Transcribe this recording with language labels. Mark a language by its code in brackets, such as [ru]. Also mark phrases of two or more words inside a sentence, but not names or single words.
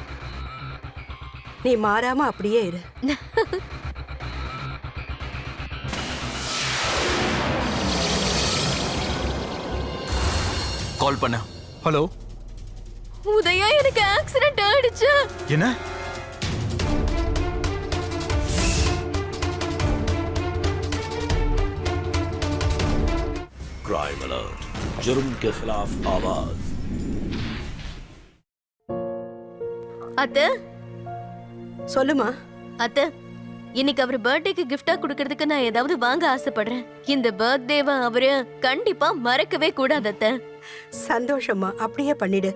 [ta] நீ மாறாம அப்படியே இரு. கால் பண்ண. ஹலோ. உதயா, எனக்கு ஆக்சிடென்ட் ஆயிடுச்சு. என்ன? [hi] क्राइम अलर्ट, जुर्म के खिलाफ आवाज। [ta] அத்தை, சொல்லுமா. அத்தை, இன்னைக்கு அவர் பர்த்டேக்கு கிஃப்டா கொடுக்கறதுக்கு நான் ஏதாவது வாங்க ஆசைப்படுறேன். இந்த பர்த்டேவை அவரு கண்டிப்பா மறக்கவே கூடாது அத்தை. சந்தோஷமா, அப்படியே பண்ணிடு.